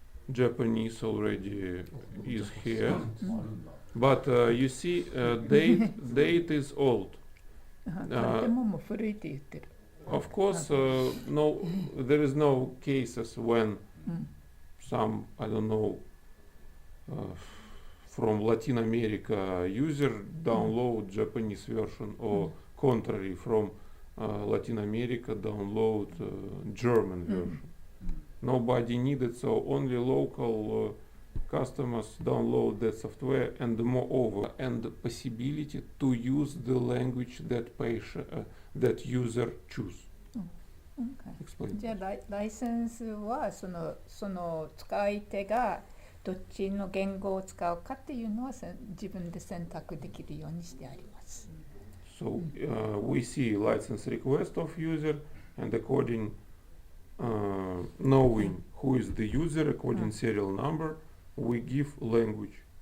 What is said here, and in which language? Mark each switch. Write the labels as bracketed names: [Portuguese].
[English] Japanese already is here. But you see, date is old. [Japanese] これでももう古いって言ってる。 [English] Of course, no, there is no cases when some, I don't know, from Latin America user download Japanese version, or contrary, from Latin America download German version. Nobody needed, so only local customers download that software, and moreover, and the possibility to use the language that user choose. Explain. [Japanese] じゃあライセンスはその使い手がどっちの言語を使うかっていうのは自分で選択できるようにしてあります。 [English] So we see license request of user, and according knowing who is the user, according serial number, we give language.